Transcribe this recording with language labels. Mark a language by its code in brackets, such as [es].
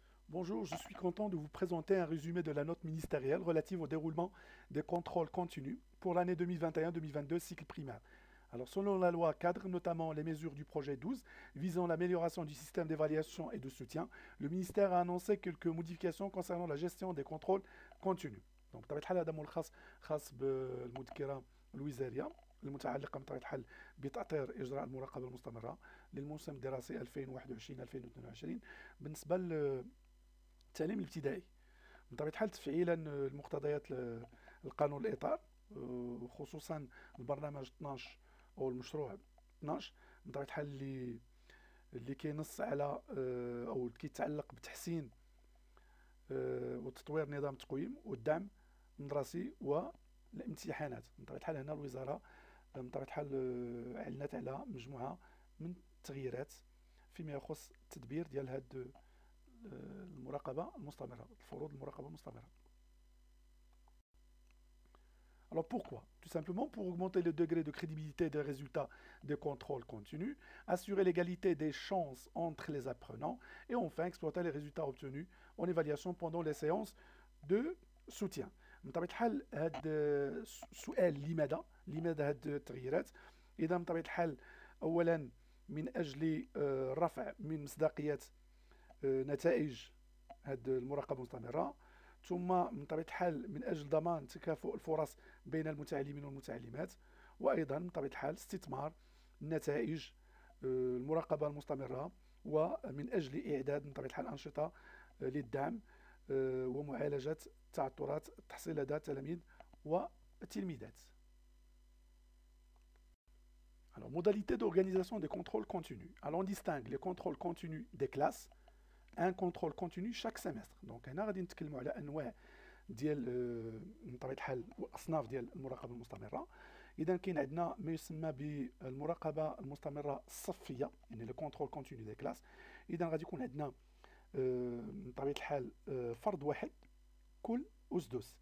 [fr] Bonjour, je suis content de vous présenter un résumé de la note ministérielle relative au déroulement des contrôles continus pour l'année 2021-2022 cycle primaire. Alors, selon la loi cadre, notamment les mesures du projet 12 visant l'amélioration du système d'évaluation et de soutien, le ministère a annoncé quelques modifications concernant la gestion des contrôles continus. [ar] Donc, بطبيعة الحال هذا خاص بالمذكرة الوزارية المتعلقة بطبيعة الحال بتأطير إجراء المراقبة المستمرة للموسم الدراسي 2021-2022 بالنسبة التعليم الابتدائي. بطبيعة الحال تفعيلا لمقتضيات القانون الإطار، وخصوصا البرنامج 12 أو المشروع 12. بطبيعة الحال اللي كينص على أو كيتعلق بتحسين وتطوير نظام التقويم والدعم المدرسي والامتحانات. بطبيعة الحال هنا الوزارة بطبيعة الحال أعلنت على مجموعة من التغييرات فيما يخص التدبير ديال هاد المراقبة المستمرة، الفروض المراقبة المستمرة. [fr] Alors pourquoi? Tout simplement pour augmenter le degré de crédibilité des résultats des contrôles continus, assurer l'égalité des chances entre les apprenants et enfin exploiter les résultats obtenus en évaluation pendant les séances de soutien. [ar] بطبيعة الحال هاد السؤال لماذا هاد التغييرات؟ إذا بطبيعة الحال أولا من أجل رفع من مصداقية نتائج هذه المراقبة المستمرة، ثم من طبيعة الحال من أجل ضمان تكافؤ الفرص بين المتعلمين والمتعلمات، وأيضا من طبيعة الحال استثمار نتائج المراقبة المستمرة، ومن أجل إعداد من طبيعة الحال أنشطة للدعم ومعالجة تعثرات التحصيل لدى التلاميذ والتلميذات. [fr] Alors, modalité d'organisation des contrôles continus. Alors, on distingue les contrôles continus des classes ان كونترول كونتينيو شاك سيمستر. [ar] دونك هنا غادي نتكلموا على انواع ديال بطبيعه الحال واصناف ديال المراقبه المستمره. اذا كاين عندنا ما يسمى بالمراقبه المستمره الصفيه، يعني [fr] لو كونترول كونتينيو دي كلاس. [ar] اذا غادي يكون عندنا بطبيعه الحال فرد واحد كل اسدس.